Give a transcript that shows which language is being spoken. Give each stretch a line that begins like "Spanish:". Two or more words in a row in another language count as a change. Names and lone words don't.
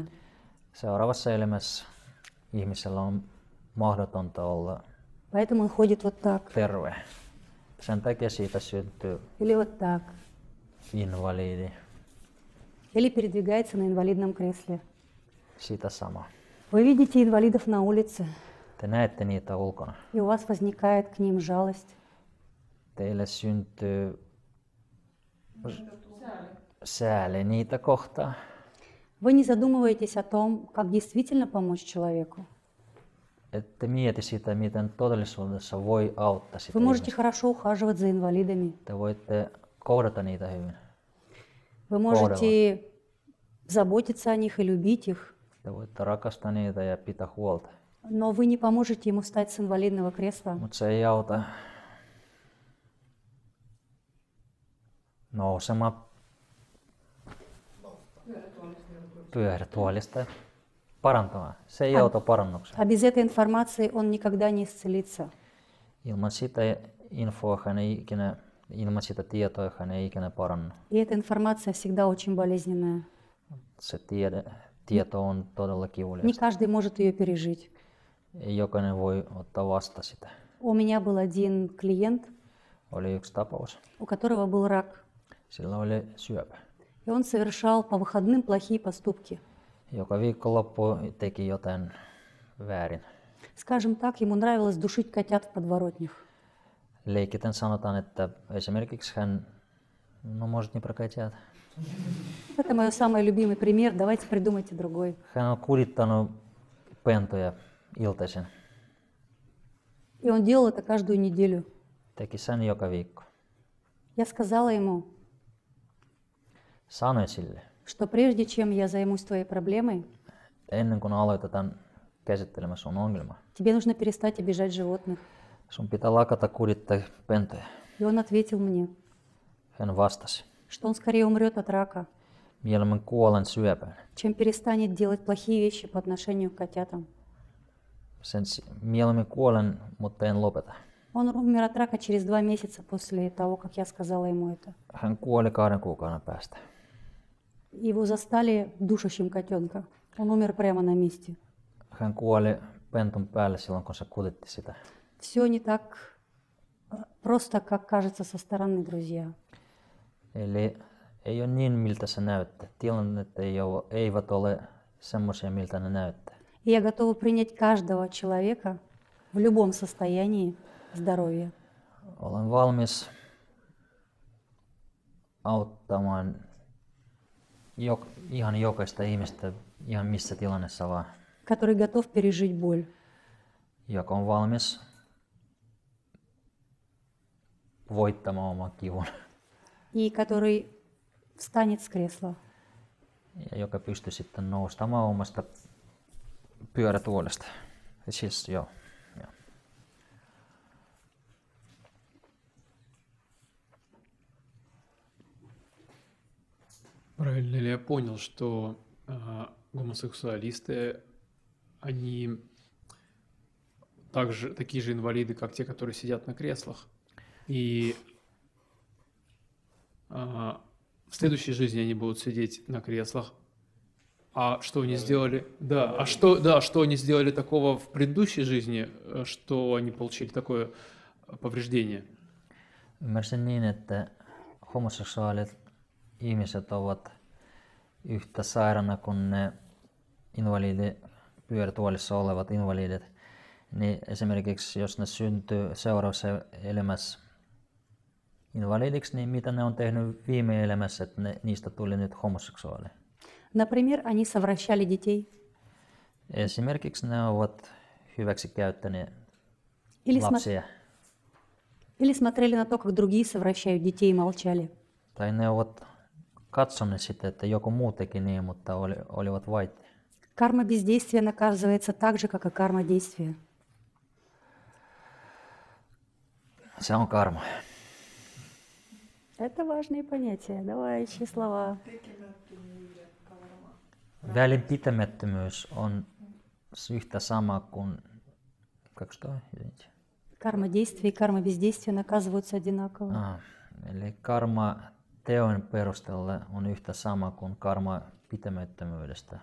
Finnish: Seuraavassa elämässä ihmisellä on mahdotonta olla
Russian: Поэтому он ходит вот так
Finnish: terve. Sen takia siitä syntyy
Russian: или вот так,
Finnish: invalidi.
Russian: или передвигается на инвалидном кресле.
Finnish: Sitä sama.
Russian: Вы видите инвалидов на улице,
Finnish: Te näette niitä ulkona.
Russian: и у вас возникает к ним жалость.
Finnish: Teille syntyy sääli niitä kohtaan.
Russian: Вы не задумываетесь о том, как действительно помочь человеку.
Finnish: Ette mieti sitä, miten todellisuudessa voi auttaa sitä
Russian: Вы можете
Finnish: ihmistä.
Russian: хорошо ухаживать за инвалидами.
Finnish: Te voitte kohdata niitä hyvin.
Russian: Вы можете заботиться о них и любить их.
Finnish: Te voitte rakastaa niitä ja pitää huolta.
Russian: Но вы не поможете ему встать с инвалидного кресла.
Finnish: Mutta se ei auta nousemaan pyörätuolista parantamaan. Se ei auta parannukseen.
Russian: А без этой информации он никогда не исцелится.
Finnish: Ilman sitä infoa ilman sitä tietoa hän ei ikinä parannu.
Russian: И эта информация всегда очень болезненная.
Finnish: Se tieto on todella
Russian: Не
Finnish: kivuliasta.
Russian: каждый может ее пережить.
Finnish: Ei jokainen voi ottaa vasta sitä.
Russian: У меня был один клиент,
Finnish: Oli yksi tapaus.
Russian: у которого был рак.
Finnish: Sillä oli syöpä.
Russian: И И он совершал по выходным плохие поступки.
Finnish: Joka viikonloppu teki jotain väärin.
Russian: Скажем так, ему нравилось душить котят в подворотнях.
Finnish: Leikiten sanotaan, että esimerkiksi hän, no
Russian: может не про котят, Это мой самый любимый пример. Давайте придумайте другой.
Finnish: hän on kurittanut pentuja iltaisin.
Russian: И он делал это каждую неделю.
Finnish: Teki sen joka viikko.
Russian: Я сказала ему,
Finnish: Sanoin sille,
Russian: что прежде чем я займусь твоей проблемой,
Finnish: ennen kuin aloitetaan käsittelemään sun ongelmaa,
Russian: тебе нужно перестать обижать животных.
Finnish: sun pitää lakata kurittaa pentuja.
Russian: И он ответил мне,
Finnish: Hän vastasi,
Russian: что он скорее умрет от рака,
Finnish: mieluummin kuolen syöpään.
Russian: чем перестанет делать плохие вещи по отношению к котятам.
Finnish: Mieluummin kuolen, mutta en lopeta.
Russian: Он умер от рака через 2 месяца после того, как я сказала ему это.
Finnish: Hän kuoli 2 kuukauden päästä.
Russian: Его застали душащим котенка. Он умер прямо на месте.
Finnish: Hän kuoli pentun päälle silloin, kun se kutitti sitä.
Russian: Все не так просто, как кажется со стороны, друзья.
Finnish: Eli ei ole niin, miltä se näyttää. Tilanteet eivät ole semmoisia, miltä ne näyttää.
Russian: И я готова принять каждого человека в любом состоянии здоровья.
Finnish: Olen valmis auttamaan ihan jokaista ihmistä, ihan missä tilanteessa vaan,
Russian: Который готов пережить боль.
Finnish: joka on valmis voittamaan oman kivun
Russian: И который встанет с кресла.
Finnish: ja joka pystyy sitten noustamaan omasta pyörätuolista. Siis joo.
Russian: Правильно ли я понял, что гомосексуалисты, они также такие же инвалиды, как те, которые сидят на креслах, и в следующей жизни они будут сидеть на креслах. А что они сделали? Да, что они сделали такого в предыдущей жизни, что они получили такое повреждение?
Finnish: Ymmärsin niin, että homoseksuaalit ihmiset ovat yhtä sairaana kuin ne pyörätuolissa olevat invalidit. Niin esimerkiksi jos ne syntyy seuraavassa elämässä invalidiksi, niin mitä ne on tehnyt viime elämässä, että niistä tuli nyt homoseksuaaleja.
Russian: Например, они совращали детей.
Finnish: Esimerkiksi ne ovat hyväksi käyttäneet
Russian: Или,
Finnish: lapsia.
Russian: или смотрели на то, как другие совращают детей и молчали.
Finnish: Tai ne ovat katsoneet sitä, että joku muu teki niin, mutta olivat vaiti.
Russian: Карма бездействия наказывается так же, как и карма действия.
Finnish: Se on karma.
Russian: Это важные понятия. Давай еще слова.
Finnish: Välinpitämättömyys on yhtä sama kuin...
Russian: Карма действия и карма бездействия наказываются одинаково.
Finnish: Eli karma teon perusteella on yhtä sama kuin karma pitämättömyydestä.